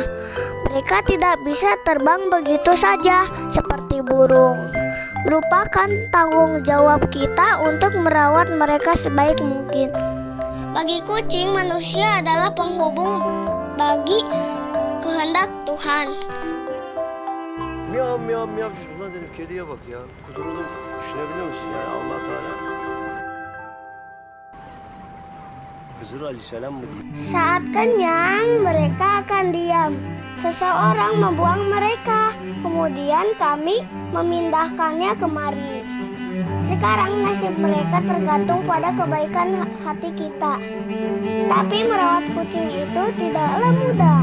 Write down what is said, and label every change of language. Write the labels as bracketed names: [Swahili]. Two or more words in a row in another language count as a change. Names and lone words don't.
[Indonesian] Mereka tidak bisa terbang begitu saja seperti burung. Merupakan tanggung jawab kita untuk merawat mereka sebaik mungkin. Bagi kucing, manusia adalah penghubung bagi kehendak Tuhan. Miyav miyav miyav. [Turkish] Şuna dedim, kediye bak ya. Kudurunu düşünebiliyor musun yani Allah Teala? Hızır Aleyhisselam mı diyeyim? [Indonesian] Saat kenyang, mereka akan diam. Seseorang membuang mereka, kemudian kami memindahkannya kemari. Sekarang nasib mereka tergantung pada kebaikan hati kita. Tapi merawat kucing itu tidaklah mudah.